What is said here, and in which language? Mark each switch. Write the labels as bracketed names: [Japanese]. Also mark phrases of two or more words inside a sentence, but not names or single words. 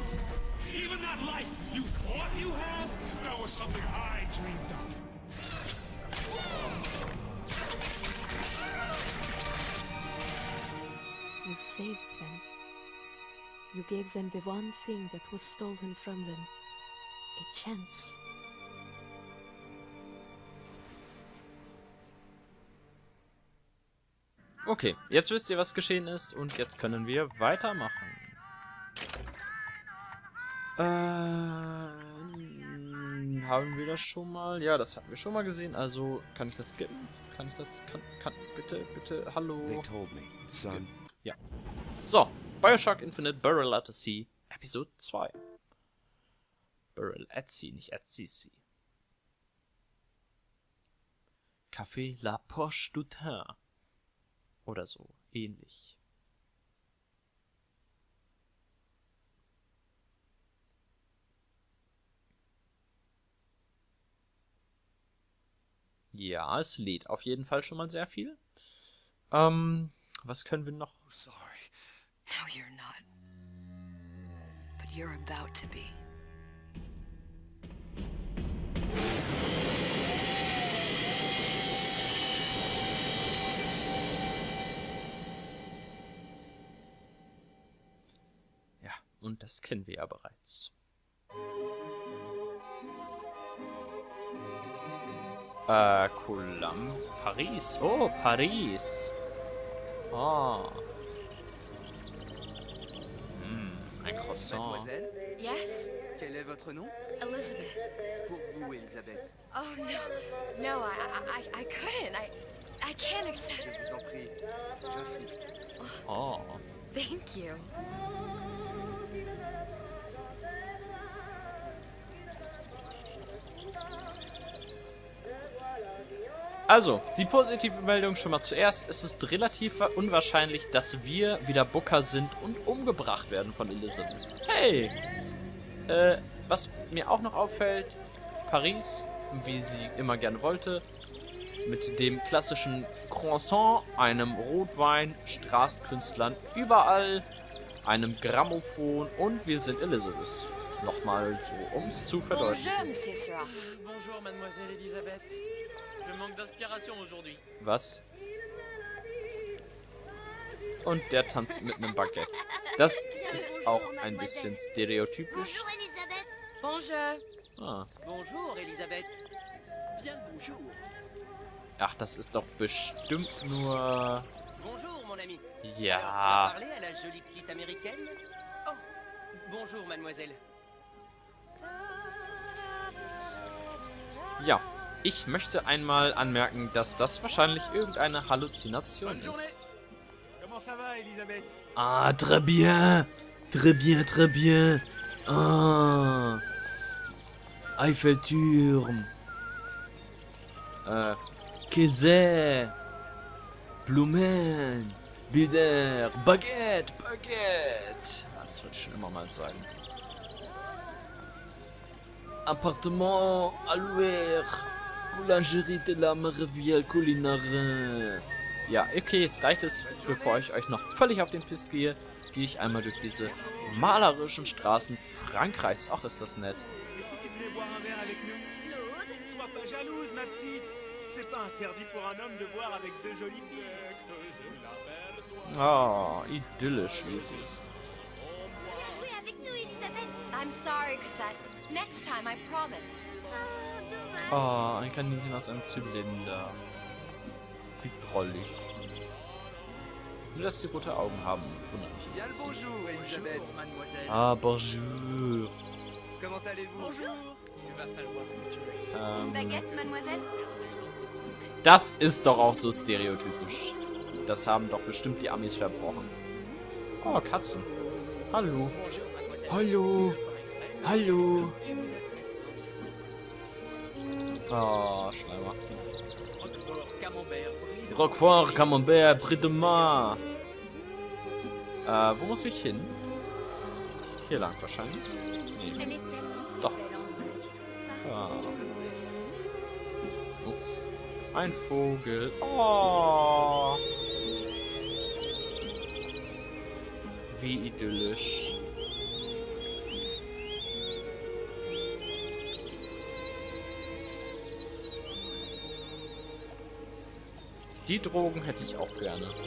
[English] Even that life you thought you had, that was something I dreamed up. You saved them. You gave them the one thing that was stolen from them. A chance. [German] Okay, jetzt wisst ihr, was geschehen ist und jetzt können wir weitermachen. Haben wir das schon mal? Ja, das hatten wir schon mal gesehen, also kann ich das skippen? Kann ich das, bitte, hallo? [English] They told me, son. [German] Ja. So, Bioshock Infinite, Burial at the Sea, Episode 2. Burial at Sea, nicht at sea. Café La Poche du Thym. Oder so, ähnlich. Ja, es lädt auf jeden Fall schon mal sehr viel. Was können wir noch? Sorry. [English] No, you're not. But you're about to be. [German] Ja, und das kennen wir ja bereits. Paris. Oh, Paris. Oh. Ein Croissant. [French] Mademoiselle, [English] Yes? [French] quel est votre nom? [English] Elizabeth. [French] Pour vous, Elisabeth. [English] Oh, no, I couldn't. I can't accept. [French] Je vous en prie, j'insiste. [English] Oh. Thank you. [German] Also, die positive Meldung schon mal zuerst. Es ist relativ unwahrscheinlich, dass wir wieder Booker sind und umgebracht werden von Elizabeth. Hey! Was mir auch noch auffällt, Paris, wie sie immer gerne wollte, mit dem klassischen Croissant, einem Rotwein, Straßenkünstlern überall, einem Grammophon und wir sind Elizabeth. Nochmal so, um es zu verdeutlichen. [French] Bonjour, Monsieur Surratt. Bonjour, mademoiselle Elisabeth. Je manque d'inspiration aujourd'hui. [German] Was? Und der tanzt mit einem Baguette. Das ist auch ein bisschen stereotypisch. [French] Bonjour. Ah. Bonjour, Elisabeth. Bien le bonjour. [German] Ach, das ist doch bestimmt nur... [French] Bonjour, mon ami. [German] Ja. [French] Alors, tu as parlé à la jolie petite américaine? Oh, bonjour, mademoiselle. [German] Ja, Ich möchte einmal anmerken, dass das wahrscheinlich irgendeine Halluzination ist. [French] Comment ça va, Elisabeth? Ah, très bien. Très bien, très bien. [German] Ah. Eiffelturm. Käse. Blumen. Bilder. Baguette. Baguette. Ah, das wollte ich schon immer mal sagen. [French] Appartement à louer. Boulangerie de la Merveille Culinare. [German] Ja, okay, jetzt reicht es, bevor ich euch noch völlig auf den Piss gehe, gehe ich einmal durch diese malerischen Straßen Frankreichs. Ach, ist das nett. [French] Et si tu voulais boire un verre avec nous? Claude? Sois pas jalouse, ma petite. C'est pas interdit pour un homme de boire avec deux jolies filles. [German] Oh, idyllisch, wie es ist. [French] Jouer avec nous, Elisabeth. [English] I'm sorry, Cosette. Next time, I promise. [French] Oh, dommage. [German] Oh, ein Kaninchen aus einem Zylinder. Wie drollig. Nur, dass die rote Augen haben, wundert mich [French] Bien [German] ein [French] le [German] bisschen. [French] bonjour, Elisabeth. Mademoiselle. Ah, bonjour. Comment allez-vous? Bonjour. Il va falloir que tu Une baguette, mademoiselle? [German] Das ist doch auch so stereotypisch. Das haben doch bestimmt die Amis verbrochen. Oh, Katzen. Hallo. Hallo. Hallo. Oh, Schleimer. Roquefort, Camembert, Brie de Mar. Wo muss ich hin? Hier lang wahrscheinlich. Nee. [French] Elle est tellement [German] Doch. [French] belle, enfin, tu trouves pas? Ah. Oh. [German] Ein Vogel. Oh. Wie idyllisch. Die Drogen hätte ich auch gerne.